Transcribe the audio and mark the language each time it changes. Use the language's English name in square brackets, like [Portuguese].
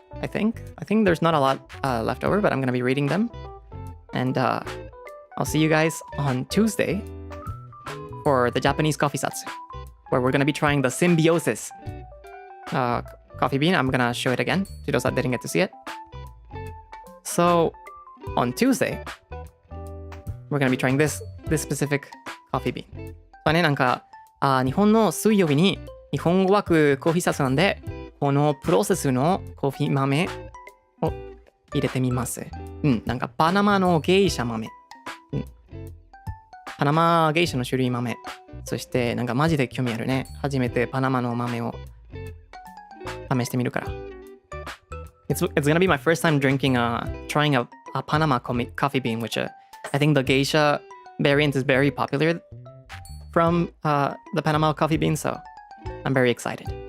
[English] I think there's not a lot left over, but I'm gonna be reading them, and I'll see you guys on Tuesday for the Japanese coffee Zatsu, where we're gonna be trying the Symbiosis coffee bean. I'm gonna show it again to those that didn't get to see it. So on Tuesday, we're gonna be trying this specific coffee bean. [Japanese] ね、なんか日本の水曜日に日本語枠コーヒーサツなんで、このプロセスのコーヒー豆を入れてみます。なんかパナマのゲイシャ豆。パナマゲイシャの種類豆。そしてなんかマジで興味あるね。初めてパナマの豆を試してみるから。 [English] It's gonna be my first time trying a Panama coffee bean, which I think the geisha variant is very popular from the Panama coffee bean, so I'm very excited.